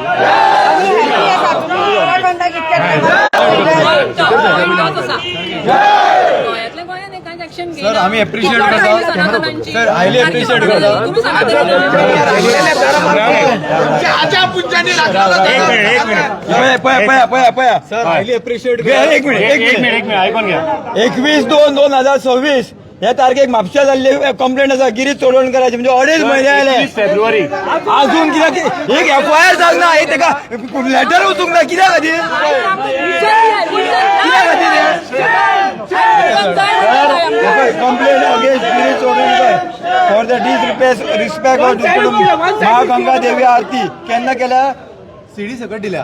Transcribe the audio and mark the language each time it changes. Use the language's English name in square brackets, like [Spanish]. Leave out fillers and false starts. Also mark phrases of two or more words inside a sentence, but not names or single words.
[Konkani] सर आम्ही अप्रिशिएट करता सर [English] highly appreciate [Konkani] करता सर [English] highly appreciate [Konkani] एक मिनिट ऐकून घ्या 21/2/2026 ह्या तारखेक म्हापशा जाल्ली कंप्लेंट आसा गिरीश चोडवणकराची म्हणजे 2.5 महिने आले फेब्रुवारी अजून कित्याक एक FIR जावंक ना हे तेका लेटर वचूंक ना कित्याक खातीर [English] complaint against [Konkani] गिरीश चोडवणकर [English] for the disrespect of [Konkani] महागंगा देवी आरती केन्ना केल्या सीडी सकट दिल्या